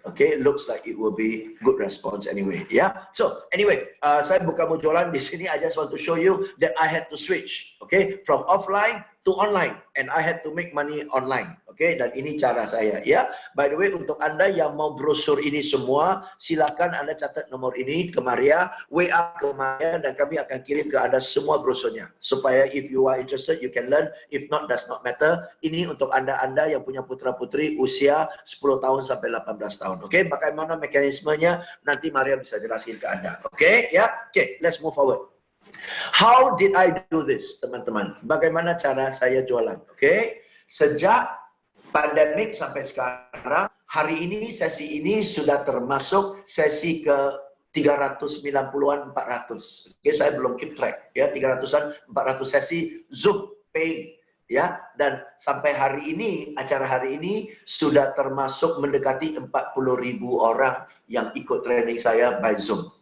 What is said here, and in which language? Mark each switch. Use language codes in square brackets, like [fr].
[en] Okay, looks like it will be good response anyway. Yeah. So anyway, [id] saya bukan mau jualan di sini. [en] I just want to show you that I had to switch. Okay, from offline to online, and I had to make money online. [id] Oke, dan ini cara saya ya. [en] By the way, [id] untuk Anda yang mau brosur ini semua, silakan Anda catat nomor ini ke Maria, WA ke Maria, dan kami akan kirim ke Anda semua brosurnya. Supaya [en] if you are interested, you can learn. If not, does not matter. [id] Ini untuk Anda-Anda yang punya putra-putri usia 10 tahun sampai 18 tahun. Oke, bagaimana mekanismenya nanti Maria bisa jelasin ke Anda. Oke, ya. Oke, [en] let's move forward. How did I do this, [id] teman-teman? Bagaimana cara saya jualan? Oke, sejak pandemik sampai sekarang, hari ini sesi ini sudah termasuk sesi ke 390-an 400. Oke, saya belum [en] keep track [id] ya, 300-an 400 sesi Zoom paying ya, dan sampai hari ini, acara hari ini sudah termasuk mendekati 40.000 orang yang ikut training saya by Zoom.